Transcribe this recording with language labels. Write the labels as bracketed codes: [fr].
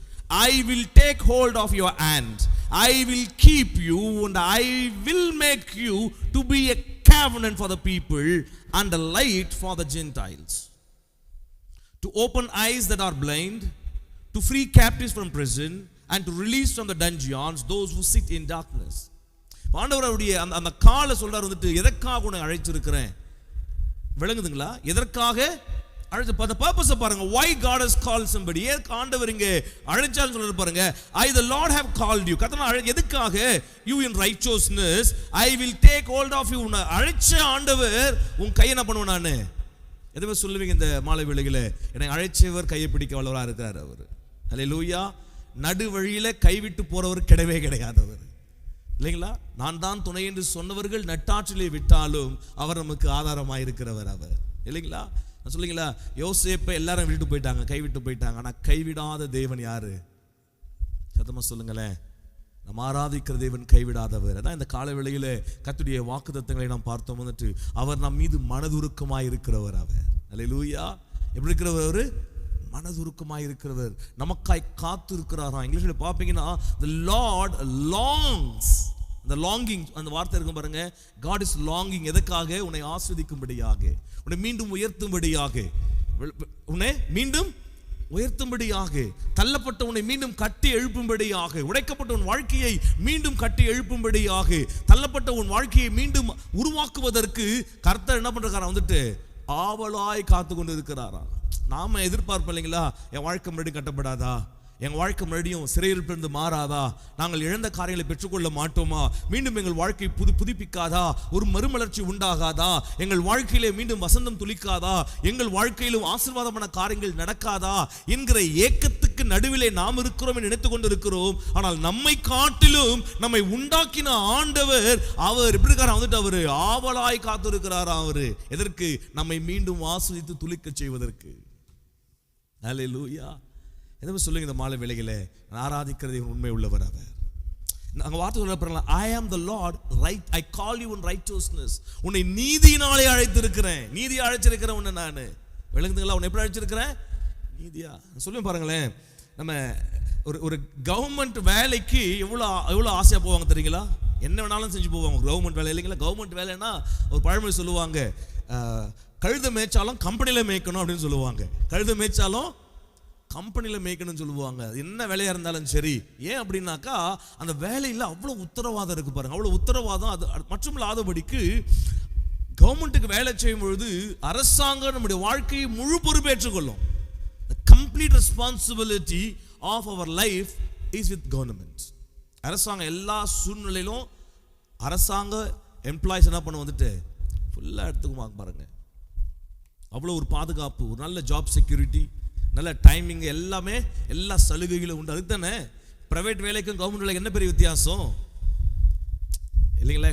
[en] I will take hold of your hand. I will keep you and I will make you to be a covenant for the people and a light for the Gentiles. To open eyes that are blind, to free captives from prison and to release from the dungeons those who sit in darkness. [ta] ஆண்டவருடைய அந்த காலை சொல்றாரு வந்துட்டு, எதற்காக உன்னை அழைச்சிருக்கிறேன். விளங்குதுங்களா? எதற்காக அழைச்ச அந்த பர்பஸை பாருங்க. [en] why God has called somebody. [ta] ஏன் ஆண்டவர் இங்க அழைச்சான்னு சொல்றாரு பாருங்க. [en] I the Lord have called you. [ta] கர்த்தர் எதுக்காக? [en] you in righteousness I will take hold of you. [ta] அழைச்ச ஆண்டவர் உன் கையை என்ன பண்ணுவேன் நானு. எதுவே சொல்லுவீங்க இந்த மாலை வேளையில, என்னை அழைச்சவர் கையை பிடிக்க வல்லவராக இருக்கிறார் அவர். அல்லேலூயா. நடு வழியில கைவிட்டு போறவர் கிடையவே கிடையாதவர் இல்லைங்களா? நான் தான் துணை என்று சொன்னவர்கள் நட்டாற்றிலே விட்டாலும் அவர் நமக்கு ஆதாரமாக இருக்கிறவர் அவர் இல்லைங்களா? நான் சொல்லுங்களா, யோசேப்பை எல்லாரும் விட்டுட்டு போயிட்டாங்க, கைவிட்டு போயிட்டாங்க. ஆனா கைவிடாத தேவன் யாரு? சத்தமா சொல்லுங்களேன். நம்ம ஆராதிக்கிற தேவன் கைவிடாதவர். அதான் இந்த கால வேளையில கர்த்தருடைய வாக்குத்தத்தங்களை நாம் பார்த்தோம் வந்துட்டு, அவர் நம் மீது மனதுருக்கமாய் இருக்கிறவர் அவர். அல்லேலூயா. எப்படி இருக்கிறவர்? மனதுருக்கமாய் இருக்கிறவர், நமக்காய் காத்து இருக்கிறாராம். இங்கிலீஷ்ல பாப்பீங்கன்னா [en] the Lord longs. [ta] அந்த லாங்கிங் அந்த வார்த்தை இருக்கும் பாருங்க. [en] God is longing. [ta] எதற்காக? உன்னை ஆஸ்வதிக்கும்படியாக, உன்னை மீண்டும் உயர்த்தும்படியாக, உன்னை மீண்டும் உயர்த்தும்படியாக, தள்ளப்பட்ட உன்னை மீண்டும் கட்டி எழுப்பும்படியாக, உடைக்கப்பட்ட உன் வாழ்க்கையை மீண்டும் கட்டி எழுப்பும்படியாக, தள்ளப்பட்ட உன் வாழ்க்கையை மீண்டும் உருவாக்குவதற்கு கர்த்தர் என்ன பண்றாரா வந்துட்டு ஆவலாய் காத்து கொண்டு இருக்கிறாரா. நாம எதிர்பார்ப்போம் இல்லைங்களா, என் வாழ்க்கை மறுபடியும் கட்டப்படாதா, என் வாழ்க்கை மறுபடியும் சிறையிருப்பிலிருந்து மாறாதா, நாங்கள் இழந்த காரியங்களை பெற்றுக்கொள்ள மாட்டோமா, மீண்டும் எங்கள் வாழ்க்கை புதுப்பிக்காதா, ஒரு மறுமலர்ச்சி உண்டாகாதா, எங்கள் வாழ்க்கையிலே மீண்டும் வசந்தம் துளிக்காதா, எங்கள் வாழ்க்கையிலும் ஆசீர்வாதமான காரியங்கள் நடக்காதா என்கிற ஏக்கத்துக்கு நடுவிலே நாம் இருக்கிறோம் என்று நினைத்து கொண்டு இருக்கிறோம். ஆனால் நம்மை காட்டிலும் நம்மை உண்டாக்கின ஆண்டவர் அவர் எப்படி இருக்காரா வந்துட்டு அவர் ஆவலாய் காத்து இருக்கிறாரா. அவரு எதற்கு? நம்மை மீண்டும் ஆஸ்வதித்து துளிக்க செய்வதற்கு. அல்லேலூயா. எதை சொல்லுங்க இந்த மாலை வேளையில, ஆராதிக்கிறது உண்மை உள்ளவர் அவர். நாங்க வார்த்தை சொல்ல, [en] I am the Lord, right, I call you in righteousness. [ta] உன்னை நீதியினாலே அழைத்திருக்கிறேன். நீதியை அழைச்சிருக்கிறேன் உன்னை நான். விளங்குதுங்களா? உன்னை எப்படி அழைச்சிருக்கிறேன்? நீதியா. சொல்லுங்க பாருங்களேன். நம்ம ஒரு கவர்மெண்ட் வேலைக்கு எவ்வளோ ஆசையா போவாங்க தெரியுங்களா? என்ன வேணாலும் செஞ்சு போவாங்க கவர்மெண்ட் வேலை இல்லைங்களா? கவர்மெண்ட் வேலைன்னா ஒரு பழமொழி சொல்லுவாங்க, கழுத மேய்ச்சாலும் கம்பெனியில் மேய்க்கணும் அப்படின்னு சொல்லுவாங்க. கழுத மேய்ச்சாலும் கம்பெனியில் மேய்க்கணும்னு சொல்லுவாங்க. என்ன வேலையாக இருந்தாலும் சரி. ஏன் அப்படின்னாக்கா அந்த வேலையில் அவ்வளோ உத்தரவாதம் இருக்கு பாருங்க. அவ்வளோ உத்தரவாதம். அது மற்றும் இல்லாதபடிக்கு கவர்மெண்ட்டுக்கு வேலை செய்யும் பொழுது அரசாங்கம் நம்முடைய வாழ்க்கையை முழு பொறுப்பேற்றுக்கொள்ளும். [en] The complete responsibility of our life is with government. [ta] அரசாங்கம் எல்லா சூழ்நிலையிலும் அரசாங்க எம்ப்ளாயிஸ் என்ன பண்ண வந்துட்டு ஃபுல்லாக எடுத்துக்குவாங்க பாருங்க. அவ்வளோ ஒரு பாதுகாப்பு, ஒரு நல்ல ஜாப் செக்யூரிட்டி, நல்ல டைமிங், எல்லாமே எல்லா சலுகைகளும் உண்டு. அதுக்கு தானே பிரைவேட் வேலைக்கும் கவர்மெண்ட் வேலைக்கும் என்ன பெரிய வித்தியாசம் இல்லைங்களா?